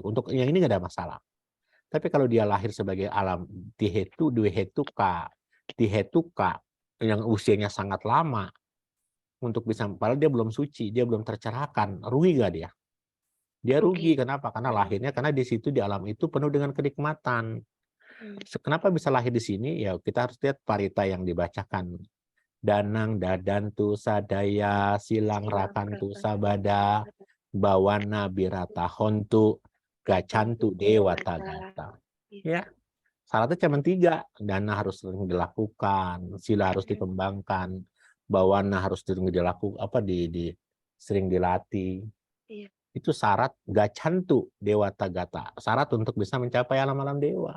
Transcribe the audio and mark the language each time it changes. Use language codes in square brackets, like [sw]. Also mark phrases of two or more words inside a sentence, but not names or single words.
[id] Untuk yang ini nggak ada masalah. Tapi kalau dia lahir sebagai alam Dihetuka yang usianya sangat lama untuk bisa, padahal dia belum suci, dia belum tercerahkan, rugi gak dia? Dia rugi. Kenapa? Karena lahirnya karena di situ di alam itu penuh dengan kenikmatan. Kenapa bisa lahir di sini? Ya kita harus lihat parita yang dibacakan. [pi] Danang dadantu sadaya silang rakantu sabada bawana birata hontu gacantu dewa tagata. [id] Ya, syaratnya cuma 3. Dana harus sering dilakukan, sila harus dikembangkan, bawana harus sering dilakukan, sering dilatih. Iya. Itu syarat [pi] gacantu dewa tagata. [id] Syarat untuk bisa mencapai alam-alam dewa.